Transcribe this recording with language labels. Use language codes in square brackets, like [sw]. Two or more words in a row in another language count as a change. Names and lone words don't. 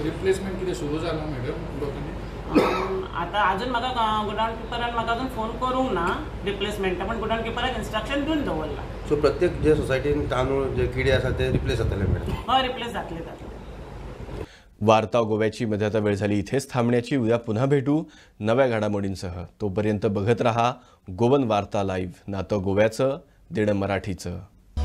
[kok] रिप्लेसमेंट कितें सुरू जाला मॅडम लोकांनी आता अजून म्हाका गोडाऊन किपरान म्हाका अजून फोन करूंक ना रिप्लेसमेंटा पण गोडाऊन किपराक इन्स्ट्रक्शन दिवन दवरला. सो प्रत्येक जे सोसायटीन तांदूळ जे किडे आसा ते रिप्लेस जातले मॅडम. हय रिप्लेस जातले. [mr] वार्ता गोव्याची मध्याता वेळ झाली इथेच थांबण्याची. उद्या पुन्हा भेटू नव्या घडामोडींसह. तोपर्यंत बघत रहा गोवन वार्ता लाईव्ह. नातं गोव्याचं देणं मराठीचं.